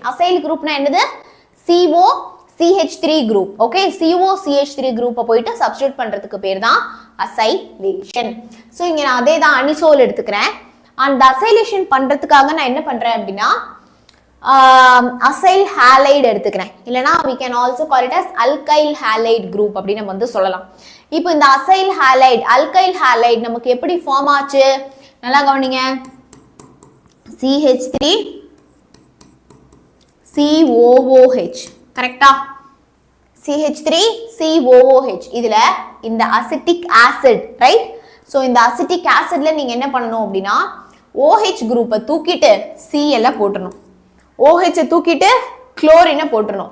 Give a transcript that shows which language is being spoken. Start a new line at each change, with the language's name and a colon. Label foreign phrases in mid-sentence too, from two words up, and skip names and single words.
Tamil: அசைல் குரூப்னா என்னது? COCH3 குரூப். ஓகே, COCH3 குரூப்பை போயிட்டு சப்ஸ்டிட்யூட் பண்றதுக்கு பேர் தான் அசைலேஷன். ஸோ இங்க நான் அதே தான் அனிசோல் எடுத்துக்கிறேன். அந்த அசைலேஷன் பண்றதுக்காக நான் என்ன பண்றேன் அப்படின்னா
English: acyl halide
Tamil: எடுத்துக்கிறேன். இல்லைனா
English: we can also call it as alkyl halide group
Tamil: அப்படின்னு நம்ம வந்து சொல்லலாம். இப்போ இந்த
English: acyl halide alkyl halide
Tamil: நமக்கு எப்படி ஃபார்ம் ஆச்சு? நல்லா கவனிங்க. CH3 COOH கரெக்டா? CH3 COOH இதுல இந்த
English: acetic acid
Tamil: ரைட். ஸோ இந்த அசிட்டிக் ஆசிட்ல நீங்க என்ன பண்ணணும் அப்படின்னா OH குரூப்பை தூக்கிட்டு Cl போட்டுறணும், OH தூக்கிட்டு குளோரினை போட்டுறணும்.